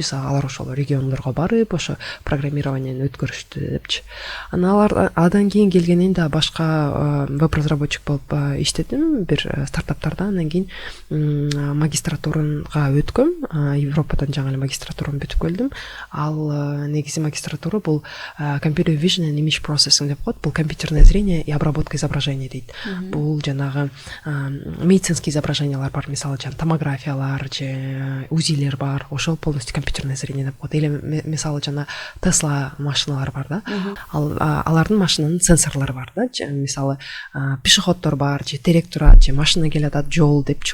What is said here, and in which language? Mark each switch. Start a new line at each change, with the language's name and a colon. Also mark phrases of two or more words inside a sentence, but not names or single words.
Kyrgyz: Биз алар ошол региондорго барып, ошо программированияны өткөрүштү депчи. Анан алар адан кийин келгенин да башка веб-разработчик болуп иштедим бир стартаптарда. Анан кийин магистратурага өткөм. Европадан жаңы эле магистратураны бүтүп келдим. Ал негизи магистратура бул
English: computer vision and image processing
Kyrgyz: деп коет. Бул
Russian: компьютерное зрение и обработка изображения
Kyrgyz: дейт. Бул жанагы медицинский изображениялар бар, мисалы томографиялар же УЗИлер бар. Ошол
Russian: полностью компьютерное зрение
Kyrgyz: деп коет. Или мисалы жана
English: Tesla машиналар
Kyrgyz: бар да. Алардын машинанын сенсорлору бар да. Мисалы пешеходдор бар, же терек турат, же машина келатат, жол депчи.